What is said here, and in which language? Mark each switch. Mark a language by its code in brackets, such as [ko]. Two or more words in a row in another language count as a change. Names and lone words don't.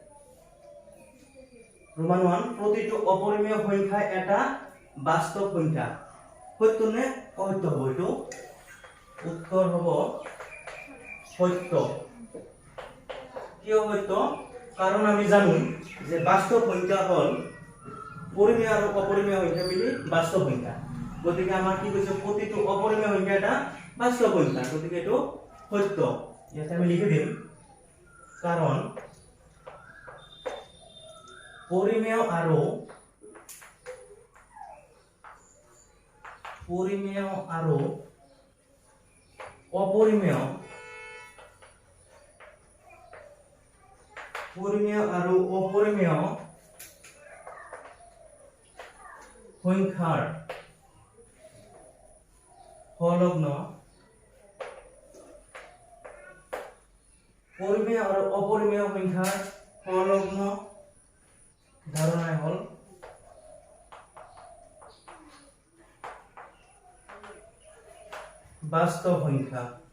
[as] রোমান 1 প্রতিটো অপরিমেয় সংখ্যা এটা বাস্তব সংখ্যা। সত্য নে অসত্য হব? এটো উত্তর হব সত্য। কিয় সত্য? কারণ আমি জানো যে বাস্তব সংখ্যা হল পরিমেয় আর অপরিমেয় সংখ্যা মিলি বাস্তব সংখ্যা। গতিকে আমার কি কৈছে প্রতিটো অপরিমেয় সংখ্যা এটা বাস্তব সংখ্যা, গতিকে এটো সত্য। ইয়াতে আমি লিখি দিম কারণ পরিমেয় আর অপরিমেয় সংখ্যার সংলগ্ন পরিমেয় আর অপরিমেয় সংখ্যার সংলগ্ন ধারণায় হল বাস্তব সংখ্যা।